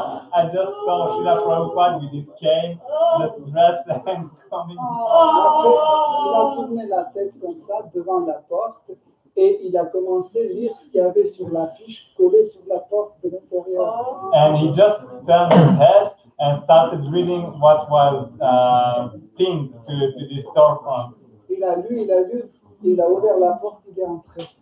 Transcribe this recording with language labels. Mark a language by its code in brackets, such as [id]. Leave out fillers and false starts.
[en] I just saw Srila Prabhupada with his cane, just dressed and coming. [fr] Après, il a tourné la tête comme ça devant la porte et il a commencé à lire ce qu'il y avait sur l'affiche collée sur la porte de l'intérieur. [en] And he just turned his head and started reading what was pinned to this storefront. [fr] Il a lu, il a ouvert la porte, il est entré.